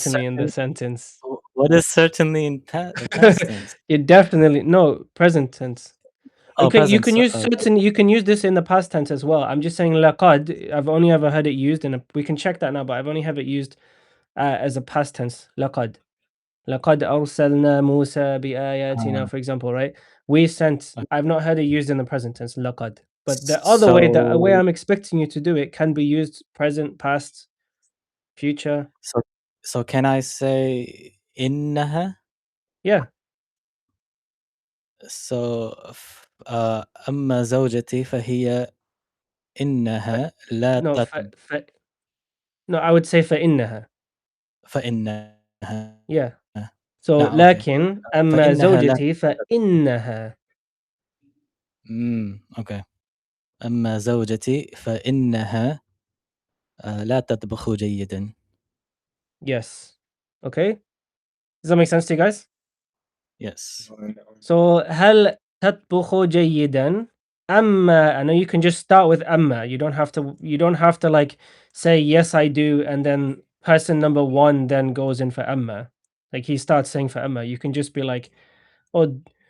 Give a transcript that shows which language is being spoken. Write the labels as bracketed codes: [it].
[en] certainly in the sentence. what is certainly in past tense? You definitely no present tense. Oh, Okay, you present. can use certainly. You can use this in the past tense as well. I'm just saying laqad. I've only ever heard it used we can check that now, but I've only have it used as a past tense. Laqad. [ar] لقد أرسلنا موسى بآياتنا, for example, right? [en] We sent. I've not heard it used in the present tense, لقد. But the other way, the way So I'm expecting you to do it, can be used present, past, future. so so can I say إنها? Yeah. So [ar] أما زوجتي فهي إنها لا [en] No, no, I would say فإنها. [ar] فإنها. [en] Yeah. So Okay. [ar] لكن أما فإنها لا. زوجتي فإنها. [en] Okay. [ar] أما زوجتي فإنها لا تطبخ جيدا. [en] Yes. Okay. Does that make sense to you guys? Yes. So [ar] هل تطبخ جيدا؟ أما, [en] I know you can just start with أما. You don't have to like say yes I do and then person number one then goes in for أما. Like he starts saying for أما. You can just be like, oh,